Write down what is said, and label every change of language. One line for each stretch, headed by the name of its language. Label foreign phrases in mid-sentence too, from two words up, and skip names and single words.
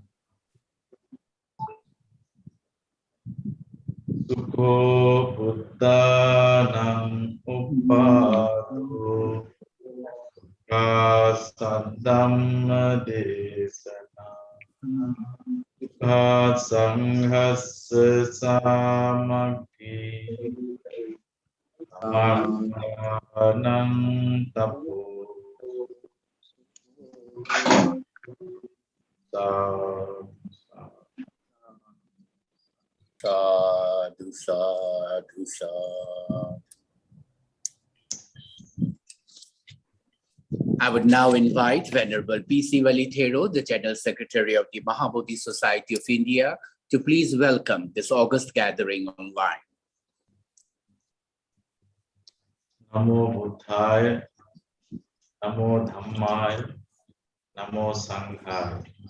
Pali: Sukho Buddhanam Uppado Kasadhamma Desana Sanghassa Samaggi Samarthanam Tapo Sadhu, sadhu, sadhu.
English: I would now invite Venerable P.C. Valithero, the General Secretary of the Mahabodhi Society of India, to please welcome this august gathering online.
Pali: Namo Buddhaya, Namo Dhammaya, Namo Sanghaya.